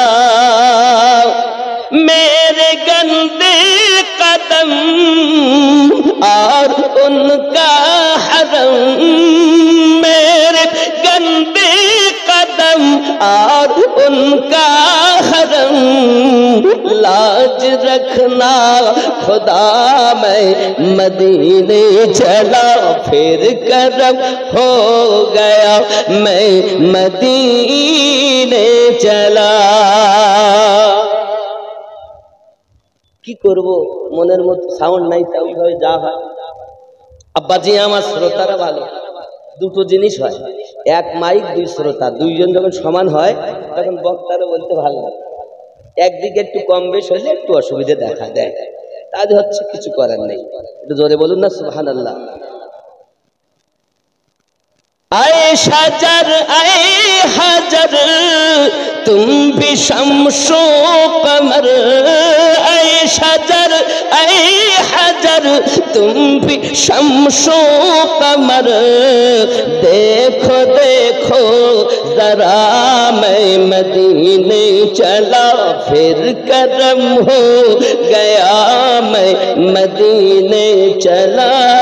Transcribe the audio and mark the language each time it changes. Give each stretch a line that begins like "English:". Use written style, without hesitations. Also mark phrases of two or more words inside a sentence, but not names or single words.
Urdu: میرے گندے قدم اور ان کا حرم، میرے گندے قدم اور ان کا حرم، لاج رکھنا خدا، میں مدینے چلا، پھر کرم ہو گیا، میں مدینے چلا.
Bangla: কি করব, মনের মতো সাউন্ড নাই, তাই ওইভাবে যা হয়। আব্বাজি আমার শ্রোতারা ভালো, দুটো জিনিস হয়, এক মাইক দুই শ্রোতা, দুইজন যখন সমান হয় তখন বক্তারা বলতে ভালো লাগে। একদিকে একটু কম বেশ হলে একটু অসুবিধা দেখা দেয়, তাহলে হচ্ছে কিছু করার নেই। একটু জোরে বলুন না সুবহানাল্লাহ।
Urdu: اے شجر اے حجر تم بھی شمس و قمر، اے شجر اے حجر تم بھی شمس و قمر، دیکھو دیکھو ذرا میں مدینے چلا، پھر کرم ہو گیا، میں مدینے چلا،